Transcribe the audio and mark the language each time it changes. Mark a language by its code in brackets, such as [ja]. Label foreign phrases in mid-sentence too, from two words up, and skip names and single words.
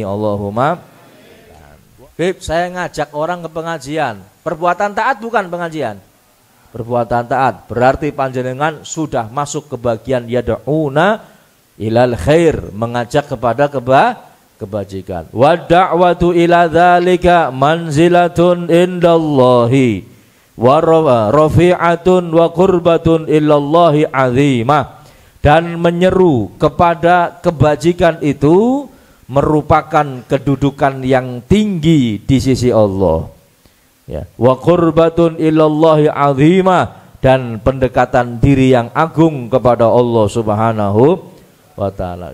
[ar] Allahumma. [id] Bib, saya ngajak orang ke pengajian. Perbuatan taat bukan pengajian. Perbuatan taat berarti panjenengan sudah masuk ke bagian [ar] يدعون إلى الخير, [id] mengajak kepada kebajikan. [ar] ودعوة إلى ذلك منزلة عند الله ورفيعة وقربة إلى الله عظيمة. [id] Dan menyeru kepada kebajikan itu merupakan kedudukan yang tinggi di sisi Allah. Ya, [ar] وقربة إلى الله عظيمة, [id] dan pendekatan diri yang agung kepada Allah [ar] سبحانه وتعالى.